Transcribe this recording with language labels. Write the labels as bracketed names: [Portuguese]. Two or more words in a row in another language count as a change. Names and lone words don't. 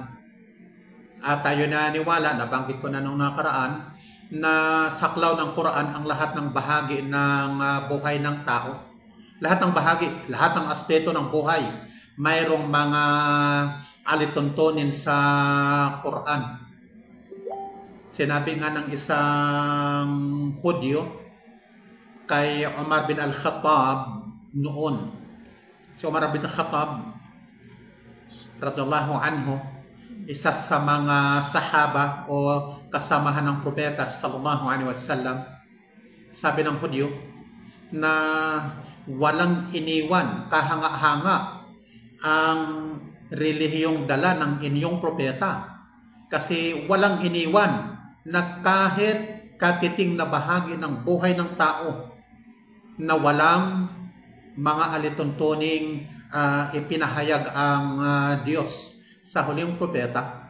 [Filipino] At tayo naniwala, nabanggit ko na nung nakaraan, na saklaw ng Quran ang lahat ng bahagi ng buhay ng tao. Lahat ng bahagi, lahat ng aspeto ng buhay, mayroong mga alituntunin sa Quran. Sinabi nga ng isang Hudyo kay Umar bin Al-Khattab noon. Si Umar bin Al-Khattab [Arabic] رضي الله عنه, [Filipino] isa sa mga sahaba o kasamahan ng propeta [Arabic] صلى الله عليه وسلم. [Filipino] Sabi ng Hudyo na walang iniwan kahanga-hanga ang relihiyong dala ng inyong propeta, kasi walang iniwan na kahit katiting na bahagi ng buhay ng tao na walang mga alituntuning ipinahayag ang Diyos sa huling propeta.